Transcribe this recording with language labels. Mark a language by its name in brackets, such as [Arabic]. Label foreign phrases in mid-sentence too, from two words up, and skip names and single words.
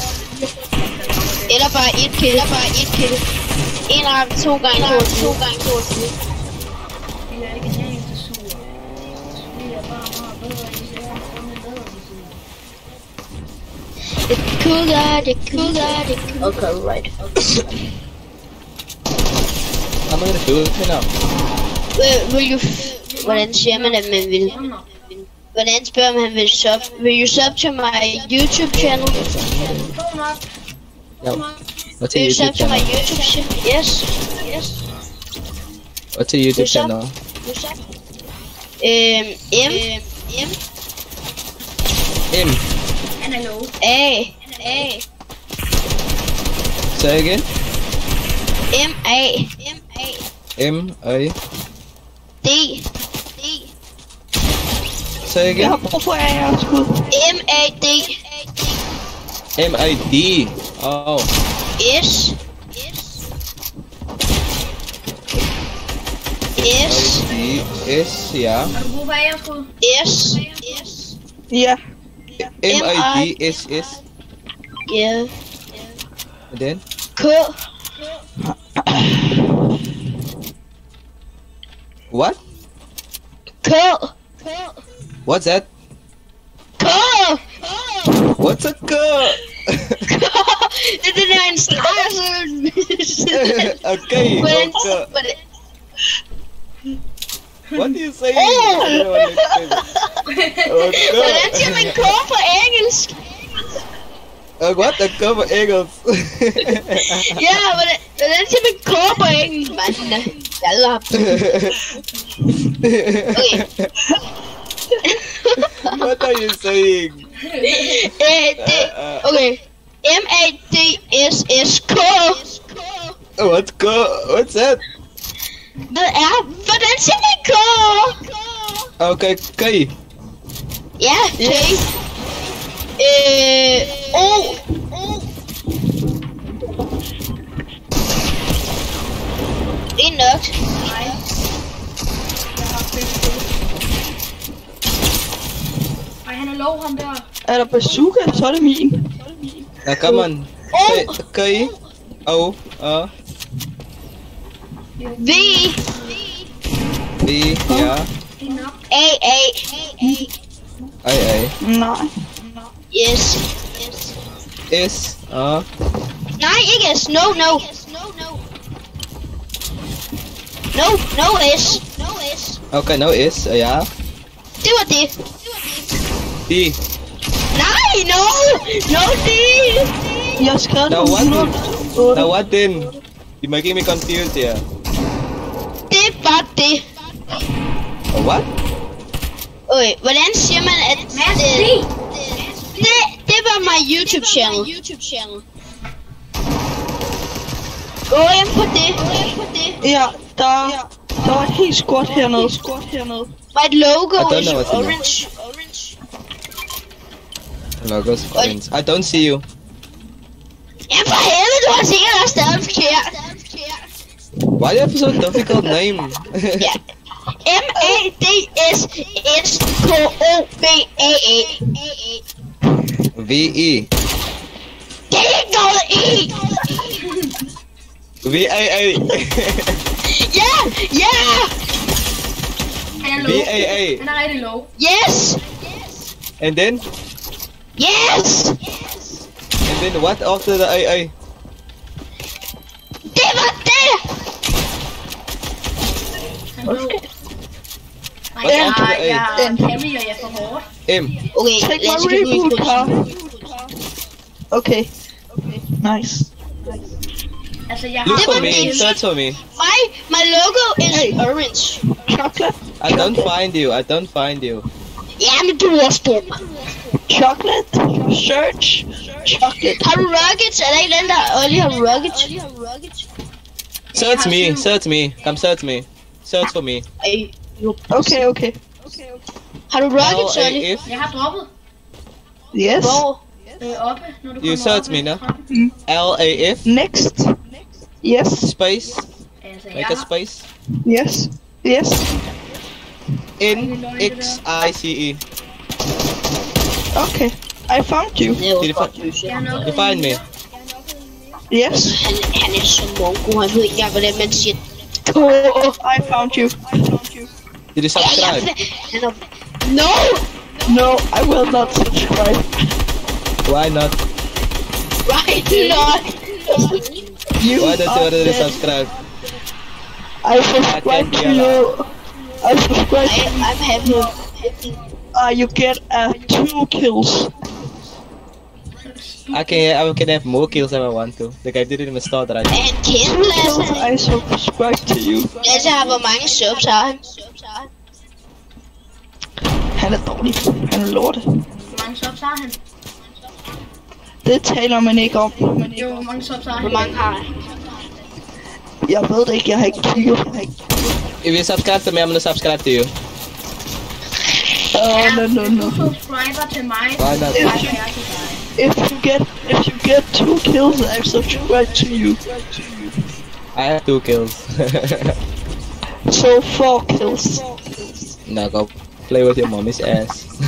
[Danish] Eller bare et kill. En ramt 2 gange 2. Det er ikke en eneste sur. Det er bare meget bedre, end det er Det er cool. [English] Okay, right. I'm gonna do it now. [Danish] Vil you... Hvordan siger man, at man vil... Hvordan spørger man, han vil sub? [English] Will you sub to my YouTube channel? No. What's Will your you sub YouTube to my channel? YouTube channel? Yes. What's your YouTube channel? M. [Danish] Han er low. A. [English] Say again. M-A. M A D. Say [Danish] Jeg [English] again. [Danish] har brug for AR-skud. M-A-D. M-I-D. Oh. S. S. S, ja. Har du brug for AR-skud? S. Ja. M-I-D-S-S. Ja. [English] And then? K. What? K. What's that? K. What's a K? [Danish] Det er en streg, Okay, Hvordan, [English] okay. What do you say? Oh. I don't understand. [Danish] hvordan siger man Okay. K på engelsk? [English] What? A K for Eagles. [Danish] Ja, hvordan siger man K på engelsk, mand? Jalla. Okay. [English] What are you saying? Okay. M-A-D-S-S-K. What's K? What's that? [Danish] Hvordan siger man K? Okay, K. Ja, K. O. Det er nok. Ej, han er low, ham der. Er der bazooka, så er det min. [English] Now come on. Say K. O. V. B. Yeah. [Danish] Det er nok. A. I. Nej. [English] Yes. S. [Danish] Nej, ikke S. [English] No. No S. Okay, no S. Yeah. [Danish] Det var det. D. Nej, no D. Jeg har skrevet [English] Now [Danish] på [English] what? 108. Now what then? You're making me confused here. [Danish] Det er bare det. [English] What? [Danish] Okay, hvordan siger man at det var [English] my YouTube channel. [Danish] Gå ind på det. Ja, der var et helt skort hernede. [English] My logo I don't is know what to do. orange. Logos friends. I don't see you. [Danish] Jamen for helvede, du har sikkert også stadig forkert. [English] Why do you have so difficult name? [Danish] Ja. M-A-D-S-S-K-O-B-A-A. V-E. Det er ikke noget E. V-A-A. Ja. Han er low. V-A-A. Han er rigtig low. [English] Yes. And then? Yes. And then what after the A-A? [Danish] Det var det. Han er low. Nej, Ja. jeg er Cammy, og jeg er for hårdt. M. Okay, [English] Take [Danish] lad os [English] my [Danish] gå ud [English] reboot [Danish] på [English] car. Okay. Nice. [Danish] Altså, jeg [English] Look [Danish] har... [English] for [Danish] var [English] me. [Danish] det. [English] Search for me. My logo is Hey. orange. Chocolate. I don't find you. I don't find you. [Danish] Jamen, du er også dum. [English] Chocolate. Search. Chocolate. [Danish] Har du rockets? Er der ikke den, der Ollie har rockets? [English] Search me. Search me. Come search me. Search for me. [Danish] Ej, Okay. har du rockets, Ollie? L-A-F. Jeg har droppet [English] Yes. [Danish] Hvor? oppe, når du [English] You [Danish] kommer [English] search [Danish] op [English] me, [Danish] ad [English] no? [Danish] trappen. L-A-F. [English] Next. Yes. Space. [Danish] Altså, [English] Make a space. Yes. N-X-I-C-E. Okay. I found you. [Danish] Det er jo Det er godt, for- Jøsse. Jeg har nok [English] You find me. Yes. [Danish] Han er så mongo, han ved ikke engang, hvordan man siger. [English] Oh, I found you. Did you subscribe? [Danish] Han er... No! [English] No, I will not subscribe. Why not? Right, not! You Why don't you are already dead. subscribe? I subscribe to you. I subscribe. I'm happy. You get 2 kills. I can have more kills if I want to. The guy didn't even start right. [Danish] Er han kendt, Lasse? [English] I subscribe to you. [Danish] Lasse har hvor mange subs har han? Han er dårlig. Han er lorte. Hvor mange subs har han? Det taler man ikke om. Jo, hvor mange subs har Hvor han? mange har han? Jeg ved det ikke, jeg har ikke kigget. [English] If you subscribe to me, I'm gonna subscribe to you. No. [Danish] Du subscriber til mig, [English] Why not? [Danish] så subscriber jeg til dig. [English] If you get 2 kills, I subscribe to you. I have 2 kills. So 4 kills. Now go play with your mommy's ass.